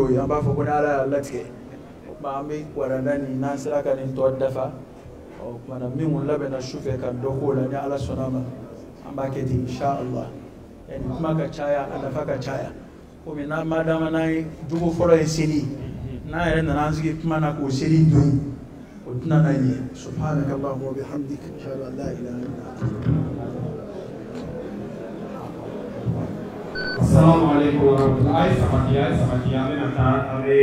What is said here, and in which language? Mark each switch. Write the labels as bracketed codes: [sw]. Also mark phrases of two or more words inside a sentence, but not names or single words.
[bm] y'o ye an b'a fɔ ko ni ala y'a latigɛ o tuma an bɛ waranda nin n'an sera ka nin tɔ dafa o kumana min kun labɛnna sufɛ ka dɔ k'o la ni ala sɔnna ma an b'a kɛ ten inshallah nin kuma ka caya a nafa ka caya komi n'an ma dama n'an ye jogo fɔlɔ ye seli n'an yɛrɛ nana an sigi kuma na k'o seli to yen o tɛna na ɲɛ [ar] سبحانك اللهم وبحمدك أشهد أن لا إله إلا أنت. السلام عليكم ورحمة الله وبركاته.